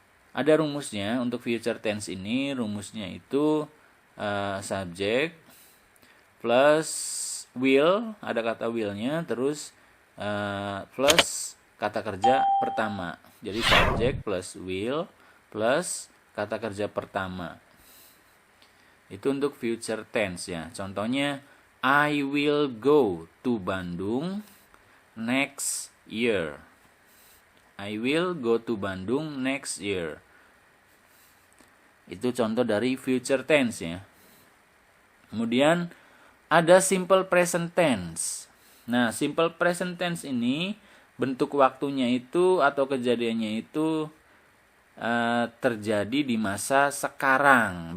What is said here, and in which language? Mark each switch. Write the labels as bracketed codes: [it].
[id] Ada rumusnya untuk future tense ini. Rumusnya itu subject plus will, ada kata will-nya, terus plus kata kerja pertama. Jadi subject plus will plus kata kerja pertama. Itu untuk future tense ya. [en] Contohnya, I will go to Bandung next year. I will go to Bandung next year. [id] Itu contoh dari future tense ya. Kemudian ada simple present tense. Nah, simple present tense ini bentuk waktunya itu atau kejadiannya itu terjadi di masa sekarang.